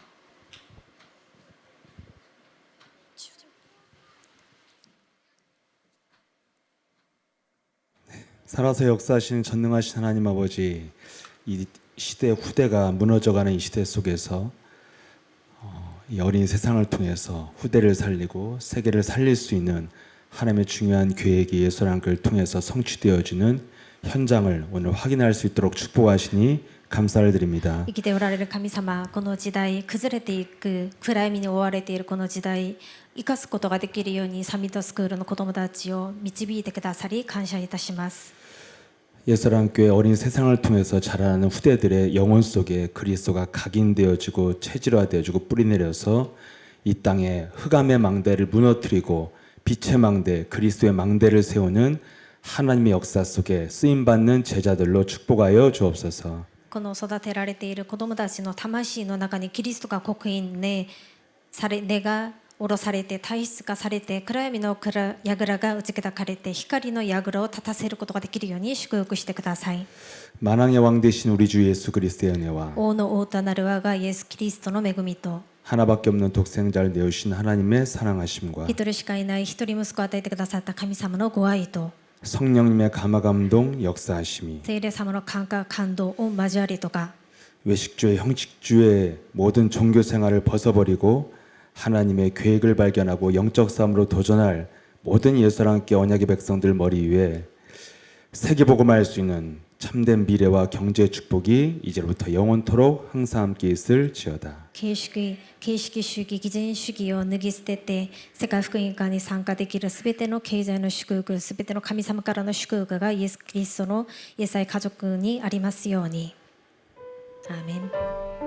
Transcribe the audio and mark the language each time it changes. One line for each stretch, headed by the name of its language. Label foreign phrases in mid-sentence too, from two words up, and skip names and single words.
Korean: 살아서 역사하시는 전능하신 하나님 아버지, 이 시대 후대가 무너져가는 이 시대 속에서 이 어린 세상을 통해서 후대를 살리고 세계를 살릴 수 있는 하나님의 중요한 계획이 예수라는 통해서 성취되어지는 현장을 오늘 확인할 수 있도록 축복하시니 감사를 드립니다.
Japanese: 生きておられる神様、この時代崩れていく暗闇に追われているこの時代、生かすことができるようにサミットスクールの子どもたちを導いてくださり感謝いたします。
Korean: 예수랑교회 어린 세상을 통해서 자라나는 후대들의 영혼 속에 그리스도가 각인되어지고 체질화되어지고 뿌리내려서 이 땅에 흑암의 망대를 무너뜨리고 빛의 망대, 그리스도의 망대를 세우는 하나님의 역사 속에 쓰임받는 제자들로 축복하여 주옵소서.
Japanese: この育てられている子どもたちの魂の中にキリストが刻印ねされ根が下ろされて体質化されて暗闇の櫓が打ち砕かれて光の櫓を立たせることができるように祝福してください。
Korean: 만왕의 왕 되신 우리 주 예수 그리스도의 은혜와
Japanese: 王の王となる我がイエス・キリストの恵みと
Korean: 하나밖에 없는 독생자를 내오신 하나님의 사랑하심과
Japanese: 一人しかいない一人息子を与えてくださった神様のご愛と
Korean: 성령님의 감화감동 역사하심이
Japanese: 聖霊様の感化感動を交わりとか
Korean: 외식주의 형식주의 모든 종교 생활을 벗어버리고 하나님의 계획을 발견하고 영적 싸움으로 도전할 모든 예수랑 함께 언약의 백성들 머리 위에 세계복음할 수 있는 참된 미래와 경제 축복이 이제부터 영원토록 항상 함께 있을지어다.
Japanese: 形式主義偽善主義を脱ぎ捨てて世界福音化に参加できるすべての経済の祝福すべての神様からの祝福がイエス・キリストのイエス愛家族にありますように。アーメン。